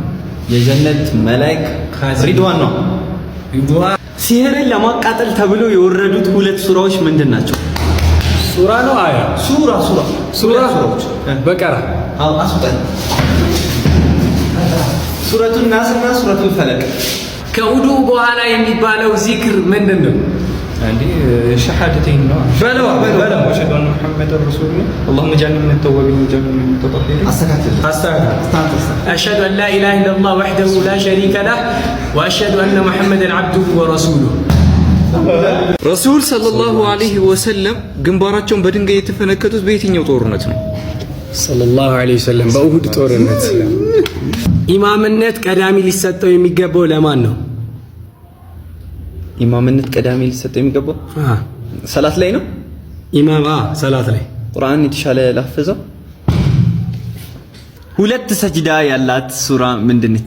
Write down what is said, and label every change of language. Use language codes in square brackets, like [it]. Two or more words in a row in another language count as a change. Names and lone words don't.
[am] የጀነት መልአክ ሪድዋን ነው። ሲህርን ለማቃጠል ተብሎ የወረዱት ሁለት ሱራዎች ምንድን ናቸው? ሱራ ነው አያ? ሱራዎች በቀራ። አስወጣኝ። ሱረቱን ናስና ሱረቱል ፈለቅ። ከውዱ በኋላ የሚባለው ዚክር ምንድን ነው? [ar] عندي شهادتين بلو أشهد أن محمد رسول الله اللهم اجعلنا من التوابين واجعلنا من المتطهرين. أشهد أن لا إله إلا الله وحده لا شريك له وأشهد أن محمدا عبده ورسوله. رسول صلى الله عليه وسلم [am] ግንባራቸውን በድንጋይ የተፈነከቱት በየትኛው ጦርነት ነው? [ar] صلى الله عليه وسلم [am] በኡሁድ ጦርነት። ኢማምነት ቀዳሚ ሊሰጠው የሚገባው ለማን ነው? ኢማምነት ቀዳሚ ሊሰጠው የሚገባው ሰላት ላይ ነው። ኢማም ሰላት ላይ ቁርአን የተሻለ ላፈዘው። ሁለት ሰጅዳ ያላት ሱራ ምንድነች?